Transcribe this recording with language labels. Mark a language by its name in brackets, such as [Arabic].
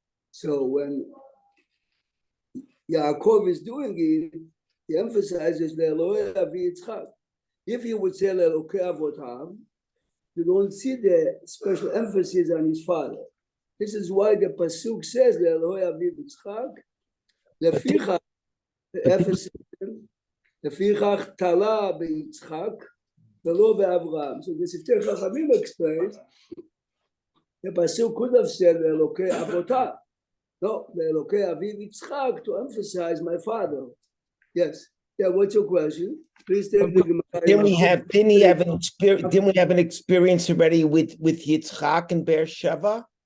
[English] So when Yaakov is doing it, he emphasizes the Elohei Avi Yitzchak. If he would say Elokei Avotav, you don't see the special emphasis on his father. This is why the pasuk says the Elohei Avi Yitzchak. [Hebrew] לפיכך, לפיכך תלה ביצחק ולא באברהם. [English] So the Siftei Chachamim explains the pasuk could have said Elokei Avotav. No, the Elokei Aviv Yitzchak to emphasize my father. Yes. Yeah, what's your question? Please take the Gemara. Didn't we have an experience already with Yitzchak and Beersheba?